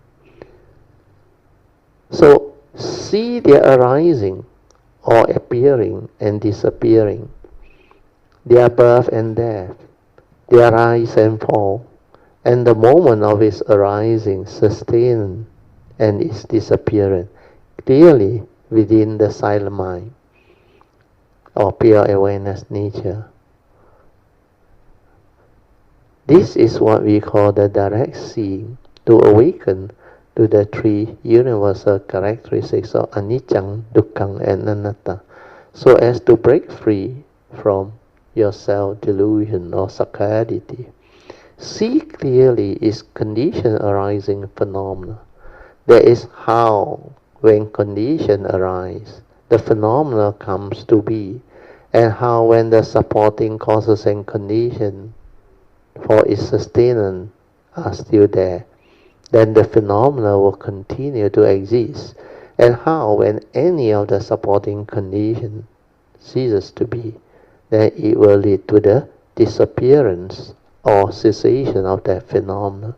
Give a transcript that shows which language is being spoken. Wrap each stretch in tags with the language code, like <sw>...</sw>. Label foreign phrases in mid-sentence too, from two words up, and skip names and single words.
<en>So see their arising or appearing and disappearing, their birth and death, their rise and fall, and the moment of its arising, sustain, and its disappearance, clearly within the silent mind or pure awareness nature. This is what we call the direct seeing, to awaken to the three universal characteristics of anicca, dukkha, and anatta, so as to break free from your self-delusion or saccadity. See clearly its condition arising phenomena. That is how, when condition arise, the phenomena comes to be, and how when the supporting causes and condition for its sustenance are still there, then the phenomena will continue to exist, and how when any of the supporting condition ceases to be, then it will lead to the disappearance or cessation of that phenomena.</en>